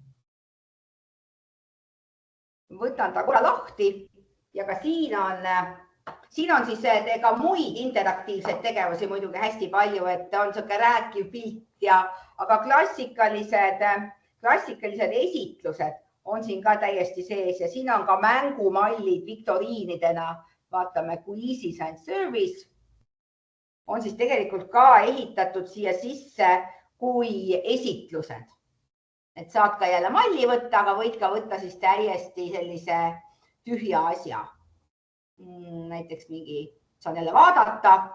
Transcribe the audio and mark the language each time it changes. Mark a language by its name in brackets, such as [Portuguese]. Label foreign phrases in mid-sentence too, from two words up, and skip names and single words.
[Estonian] Võtan ta korra lahti ja ka siin on siis ka muid interaktiivseid tegevusi muidugi hästi palju, et on siuke rääkiv pilt aga klassikalised esitlused on siin ka täiesti sees ja siin on ka mängumallid viktoriinidena. Vaatame, [English] quizzes and service [Estonian] on siis tegelikult ka ehitatud siia sisse kui esitlused. Et saad ka jälle malli võtta, aga võid ka võtta siis täiesti sellise tühja asja. Näiteks mingi, saan jälle vaadata.